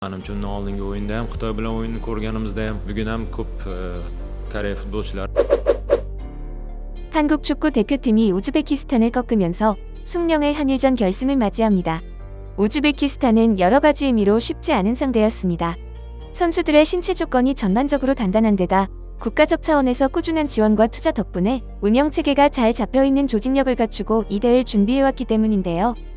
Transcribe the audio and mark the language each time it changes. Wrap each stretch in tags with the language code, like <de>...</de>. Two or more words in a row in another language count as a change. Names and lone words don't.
<uz>Menimcha undan oldingi o'yinda ham Xitoy bilan o'yinni ko'rganimizda ham bugun ham ko'p Koreya futbolchilar</uz> <ko>한국 축구 대표팀이 우즈베키스탄을 꺾으면서 숙명의 한일전 결승을 맞이합니다. 우즈베키스탄은 여러 가지 의미로 쉽지 않은 상대였습니다. 선수들의 신체 조건이 전반적으로 단단한 데다 국가적 차원에서 꾸준한 지원과 투자 덕분에 운영체계가 잘 잡혀있는 조직력을 갖추고 2대1 준비해왔기 때문인데요.</ko>